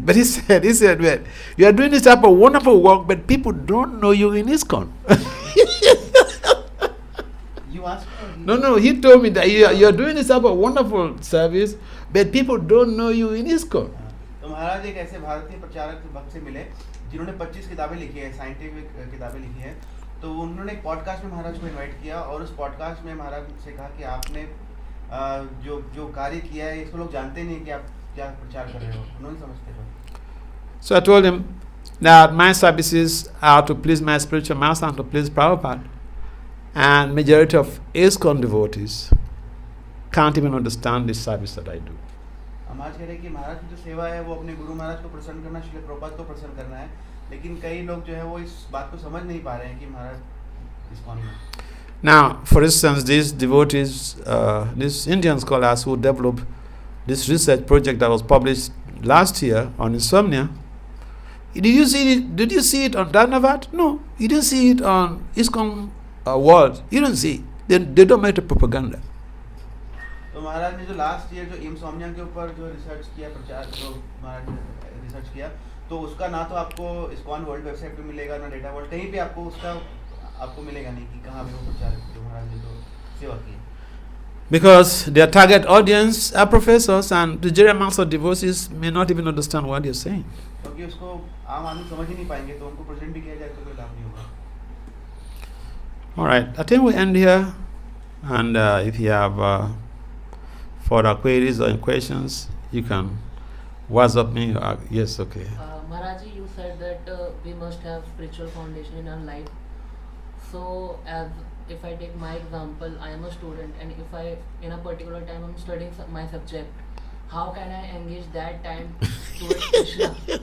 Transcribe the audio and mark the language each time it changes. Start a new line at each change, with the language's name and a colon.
English: But he said, well, you are doing this type of wonderful work, but people don't know you in ISKCON. You asked him? No, he told me that you are doing this type of wonderful service, but people don't know you in ISKCON.
Hindi: तो महाराज एक ऐसे भारतीय प्रचारक भक्त से मिले जिन्होंने 25 किताबें लिखी है, साइंटिफिक किताबें लिखी हैं। तो उन्होंने एक पॉडकास्ट में महाराज को इनवाइट किया और उस पॉडकास्ट में महाराज से कहा कि आपने जो कार्य किया है इसको लोग जानते नहीं कि आप क्या प्रचार कर रहे हो, उन्होंने समझते हो।
English: So I told him that my services are to please my spiritual master and to please Prabhupada, and majority of ISKCON devotees can't even understand this service that I do.
Hindi: महाराज कह रहे कि महाराज की जो सेवा है वो अपने गुरु महाराज को प्रसन्न करना, श्री प्रभुपाद को प्रसन्न करना है, लेकिन कई लोग जो है वो इस बात को समझ नहीं पा रहे हैं कि महाराज ISKCON में।
English: Now, for instance, these devotees, these Indian scholars who developed this research project that was published last year on insomnia, did you see it on Dharnavat? No, you didn't see it on ISKCON World. You don't see it. They don't make the propaganda.
Hindi: तो महाराज ने जो last year जो insomnia के ऊपर जो research किया, प्रचार जो महाराज ने रिसर्च किया, तो उसका ना तो आपको ISKCON वर्ल्ड वेबसाइट पे मिलेगा, ना डेटा वर्ल्ड, कहीं पे आपको उसका आपको मिलेगा नहीं कि कहाँ पे वो प्रचार जो महाराज ने जो सेवा की।
English: Because their target audience are professors, and the general mass of devotees may not even understand what they're saying.
Hindi: क्योंकि उसको आम आदमी समझ ही नहीं पाएंगे, तो उनको प्रेजेंट भी किया जाए तो कोई लाभ नहीं होगा।
English: All right, I think we end here, and if you have further queries or questions, you can What's up, me? Yes, okay. Maharaji, you said that we must have spiritual foundation in our life. So, as if I take my example, I am a student, and if I, in a particular time, I'm studying my subject, how can I engage that time towards Krishna?